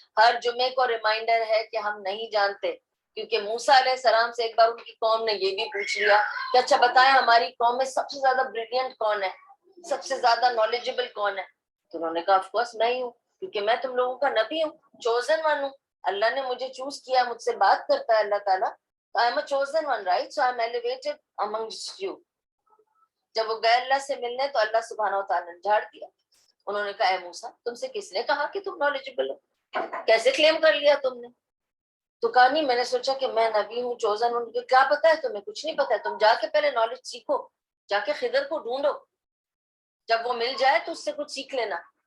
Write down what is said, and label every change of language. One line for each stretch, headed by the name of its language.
Urdu: ہر جمعے کو ریمائنڈر ہے کہ ہم نہیں جانتے، کیونکہ موسیٰ علیہ السلام سے ایک بار ان کی قوم نے یہ بھی پوچھ لیا کہ اچھا بتائیں ہماری قوم میں سب سے زیادہ بریلینٹ کون ہے، سب سے زیادہ نالجبل کون ہے. تو انہوں نے کہا آف کورس میں ہی ہوں، کیونکہ میں تم لوگوں کا نبی ہوں، چوزن ون ہوں. اللہ نے مجھے چوز کیا، مجھ سے بات کرتا ہے اللہ تعالیٰ.
English: I am a chosen one, right? So I am elevated amongst you.
Urdu: جب وہ گئے اللہ سے ملنے تو اللہ سبحانہ و تعالیٰ نے جھاڑ دیا. انہوں نے کہا اے موسیٰ تم سے کس نے کہا کہ تم نالجبل ہو، کیسے کلیم کر لیا تم نے. تو کہا نہیں میں نے سوچا کہ میں نبی ہوں، چوزن ہوں. کیا پتا ہے تمہیں، کچھ نہیں پتا ہے، تم جا کے پہلے نالج سیکھو، جا کے خضر کو ڈھونڈو، جب وہ مل جائے تو اس سے کچھ سیکھ لینا.